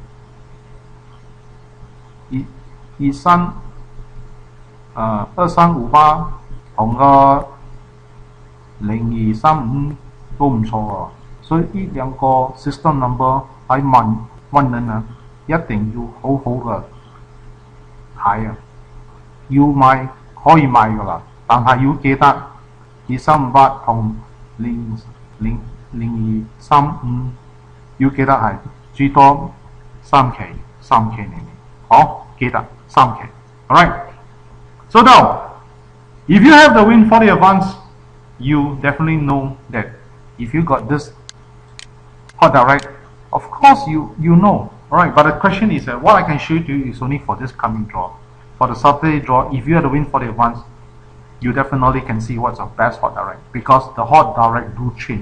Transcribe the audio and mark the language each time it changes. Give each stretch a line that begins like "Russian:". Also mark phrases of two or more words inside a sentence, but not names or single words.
Cantonese: 2358 同個0235都唔錯所以呢2個
English: system number
Cantonese: 喺萬能一定要好好嘅睇要買可以買㗎啦，但係要記得2358同 0235要記得係最多3期裡面，記得 3期。
English: Alright, so now if you have the Win4D advance, you definitely know that if you got this hot direct, of course you know. Alright, but the question is that what I can show you is only for this coming draw. For the Saturday draw, if you have the Win4D advance, you definitely can see what's the best hot direct, because the hot direct do change.